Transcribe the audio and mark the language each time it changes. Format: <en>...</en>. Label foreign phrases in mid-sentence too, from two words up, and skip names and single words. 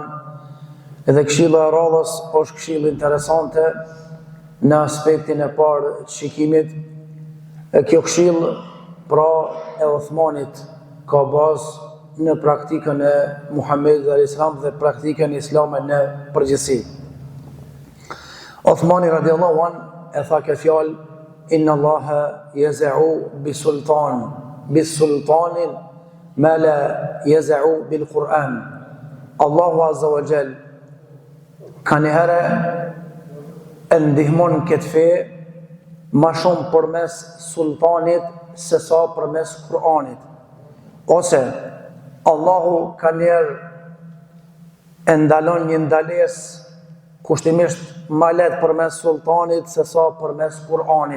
<sq>Edhe këshilla e radhës është këshillë interesante në aspektin e parë të shikimit. E kjo këshillë pra e Uthmanit ka bazë në praktikën e Muhamedit a.s. dhe praktikën e Islamit në përgjithësi. Uthmani</sq> <ar>رضي الله عنه</ar> <sq>e tha këtë fjalë:</sq> <ar>إن الله يزع بالسلطان ما لا يزع بالقرآن.</ar> <sq>Allahu</sq> <ar>عز وجل</ar> <sq>ka njëherë e ndihmon këtë fe ma shumë përmes sultanit se sa përmes Kur'anit. Ose Allahu ka njerë e ndalon një ndales kushtimisht ma let përmes sultanit se sa përmes Kur'anit.</sq>